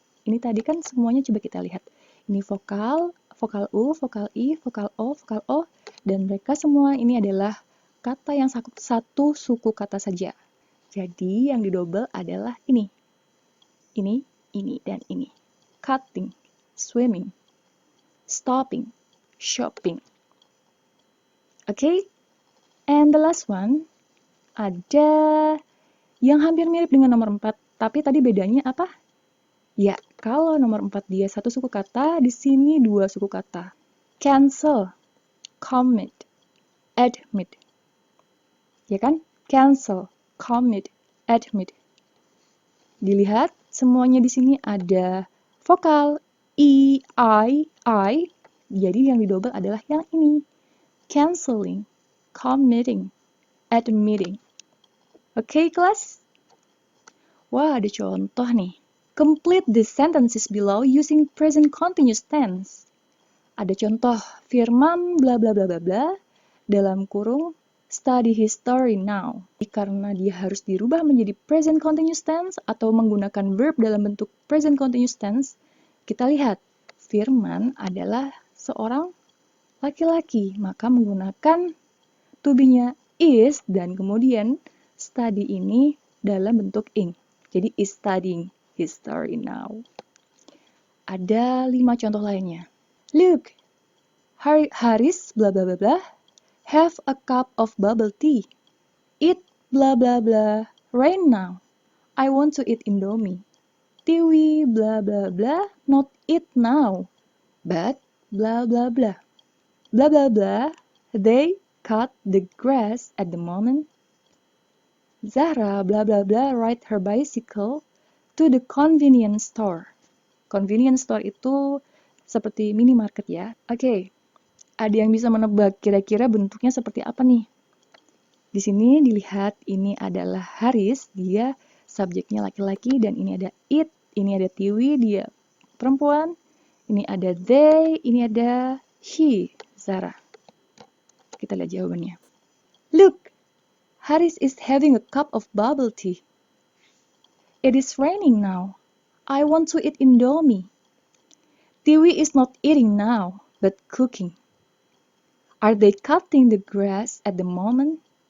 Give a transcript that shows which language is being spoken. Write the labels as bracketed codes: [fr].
[id] Ini tadi kan semuanya coba kita lihat. Ini vokal, vokal U, vokal I, vokal O, dan mereka semua ini adalah kata yang satu suku kata saja. Jadi yang didobel adalah ini, dan ini. [en] Cutting, swimming, stopping, shopping. Okay? And the last one, [id] ada yang hampir mirip dengan nomor 4, tapi tadi bedanya apa? Ya, kalau nomor 4 dia satu suku kata, di sini dua suku kata. [en] Cancel, commit, admit. [id] Ya kan? [en] Cancel, commit, admit. [id] Dilihat, semuanya di sini ada vokal I, I. Jadi yang didobel adalah yang ini. [en] Canceling, committing, admitting. [id] Oke, kelas? Wah, ada contoh nih. [en] Complete the sentences below using present continuous tense. [id] Ada contoh firman bla bla bla bla bla dalam kurung [en] study history now. [id] Karena dia harus dirubah menjadi present continuous tense atau menggunakan verb dalam bentuk present continuous tense, kita lihat Firman adalah seorang laki-laki, maka menggunakan to be-nya is dan kemudian study ini dalam bentuk ing. Jadi [en] is studying history now. [id] Ada 5 contoh lainnya. [en] Look, Haris bla bla bla bla have a cup of bubble tea. Eat bla bla bla right now. I want to eat Indomie. Tiwi bla bla bla not eat now. But bla bla bla. Bla bla bla they cut the grass at the moment. Zahra bla bla bla ride her bicycle to the convenience store. [id] Convenience store itu seperti minimarket ya. Oke. Ada yang bisa menebak kira-kira bentuknya seperti apa nih? Di sini dilihat ini adalah Haris, dia subjeknya laki-laki dan ini ada it, ini ada Tiwi, dia perempuan. Ini ada they, ini ada he, Zara. Kita lihat jawabannya. [en] Look, Haris is having a cup of bubble tea. It is raining now. I want to eat Indomie. Tiwi is not eating now, but cooking. Are they cutting the grass at the moment?